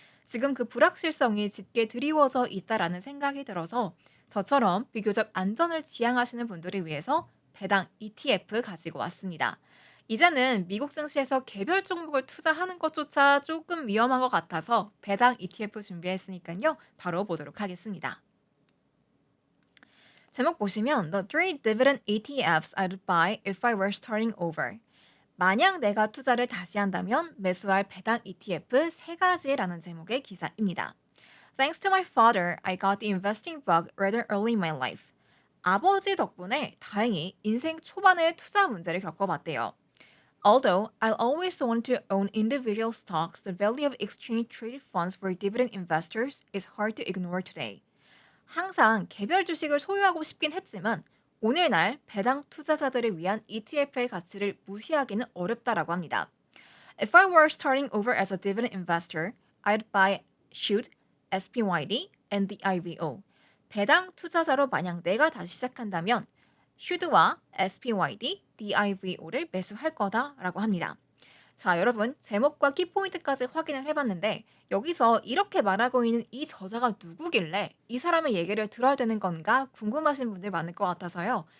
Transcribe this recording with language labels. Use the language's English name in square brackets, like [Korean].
[Korean] 지금 그 불확실성이 짙게 드리워져 있다라는 생각이 들어서 저처럼 비교적 안전을 지향하시는 분들을 위해서 배당 ETF 가지고 왔습니다. 이제는 미국 증시에서 개별 종목을 투자하는 것조차 조금 위험한 것 같아서 배당 ETF 준비했으니까요. 바로 보도록 하겠습니다. 제목 보시면 [English] The three dividend ETFs I'd buy if I were starting over. [Korean] 만약 내가 투자를 다시 한다면 매수할 배당 ETF 세 가지라는 제목의 기사입니다. [English] Thanks to my father, I got the investing bug rather early in my life. [Korean] 아버지 덕분에 다행히 인생 초반에 투자 문제를 겪어봤대요. [English] Although I'll always want to own individual stocks, the value of exchange traded funds for dividend investors is hard to ignore today. [Korean] 항상 개별 주식을 소유하고 싶긴 했지만 오늘날 배당 투자자들을 위한 ETF의 가치를 무시하기는 어렵다라고 합니다. [English] If I were starting over as a dividend investor, I'd buy Shoot, SPYD, and the IVO. [Korean] 배당 투자자로 만약 내가 다시 시작한다면 슈드와 SPYD, DIVO를 매수할 거다라고 합니다. 자, 여러분 제목과 키포인트까지 확인을 해봤는데 여기서 이렇게 말하고 있는 이 저자가 누구길래 이 사람의 얘기를 들어야 되는 건가 궁금하신 분들 많을 것 같아서요.